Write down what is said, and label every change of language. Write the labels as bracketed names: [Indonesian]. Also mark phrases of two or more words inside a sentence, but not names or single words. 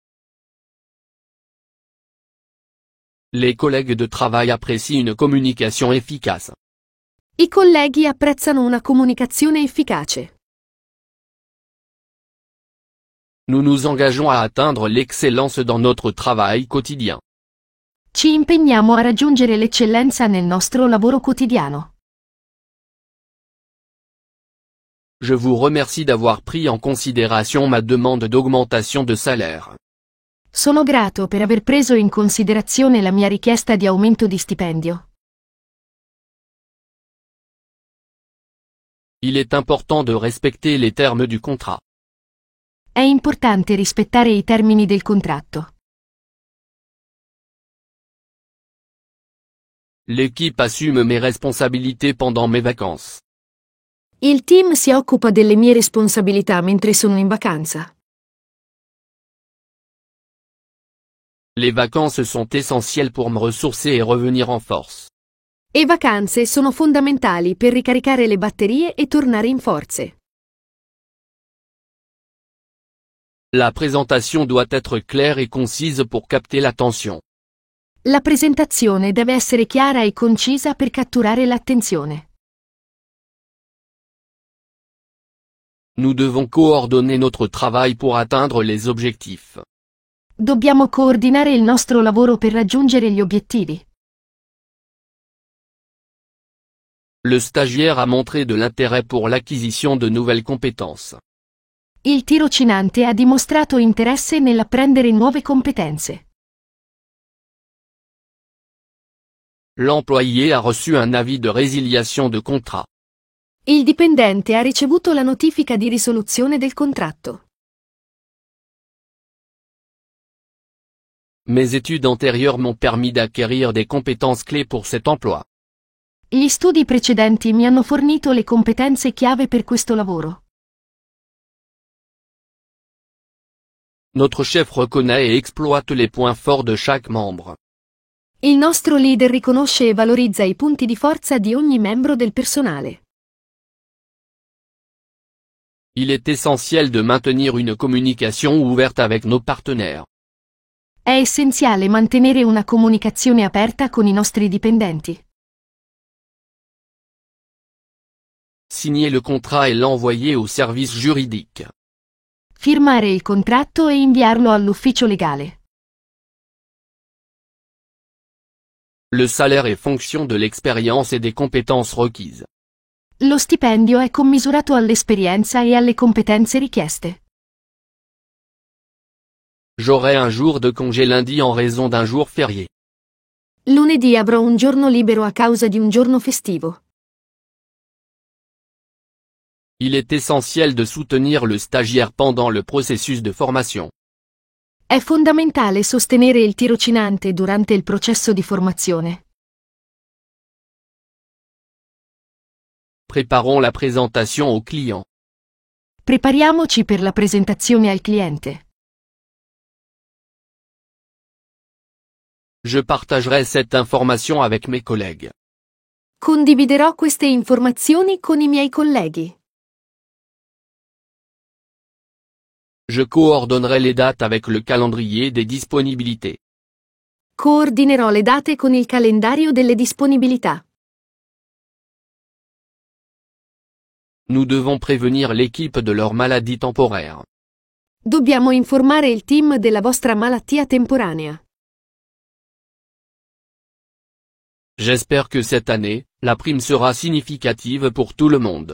[French] Les collègues de travail apprécient une communication efficace. [Italian] I colleghi apprezzano una comunicazione efficace. [French] Nous nous engageons à atteindre l'excellence dans notre travail quotidien. [Italian] Ci impegniamo a raggiungere l'eccellenza nel nostro lavoro quotidiano. [French] Je vous remercie d'avoir pris en considération ma demande d'augmentation de salaire. [Italian] Sono grato per aver preso in considerazione la mia richiesta di aumento di stipendio. [French] Il est important de respecter les termes du contrat. [Italian] È importante rispettare i termini del contratto. [French] L'équipe assume mes responsabilités pendant mes vacances. [Italian] Il team si occupa delle mie responsabilità mentre sono in vacanza. [French] Les vacances sont essentielles pour me ressourcer et revenir en force. [Italian] E vacanze sono fondamentali per ricaricare le batterie e tornare in forze. [French] La présentation doit être claire et concise pour capter l'attention. [Italian] La presentazione deve essere chiara e concisa per catturare l'attenzione. [French] Nous devons coordonner notre travail pour atteindre les objectifs. [Italian] Dobbiamo coordinare il nostro lavoro per raggiungere gli obiettivi. [French] Le stagiaire a montré de l'intérêt pour l'acquisition de nouvelles compétences. [Italian] Il tirocinante ha dimostrato interesse nell'apprendere nuove competenze. [French] L'employé a reçu un avis de résiliation de contrat. [Italian] Il dipendente ha ricevuto la notifica di risoluzione del contratto. [French] Mes études antérieures m'ont permis d'acquérir des compétences clés pour cet emploi. [Italian] Gli studi precedenti mi hanno fornito le competenze chiave per questo lavoro. [French] Notre chef reconnaît et exploite les points forts de chaque membre. [Italian] Il nostro leader riconosce e valorizza i punti di forza di ogni membro del personale. [French] Il est essentiel de maintenir une communication ouverte avec nos partenaires. [Italian] È essenziale mantenere una comunicazione aperta con i nostri dipendenti. [French] Signer le contrat et l'envoyer au service juridique. [Italian] Firmare il contratto e inviarlo all'ufficio legale. [French] Le salaire est fonction de l'expérience et des compétences requises. [Italian] Lo stipendio è commisurato all'esperienza e alle competenze richieste. [French] J'aurai un jour de congé lundi en raison d'un jour férié. [Italian] Lunedì avrò un giorno libero a causa di un giorno festivo. [French] Il est essentiel de soutenir le stagiaire pendant le processus de formation. [Italian] È fondamentale sostenere il tirocinante durante il processo di formazione. [French] Préparons la présentation au client. [Italian] Prepariamoci per la presentazione al cliente. [French] Je partagerai cette information avec mes collègues. [Italian] Condividerò queste informazioni con i miei colleghi. [French] Je coordonnerai les dates avec le calendrier des disponibilités. [Italian] Coordinerò le date con il calendario delle disponibilità. [French] Nous devons prévenir l'équipe de leur maladie temporaire. [Italian] Dobbiamo informare il team della vostra malattia temporanea. [French] J'espère que cette année, la prime sera significative pour tout le monde.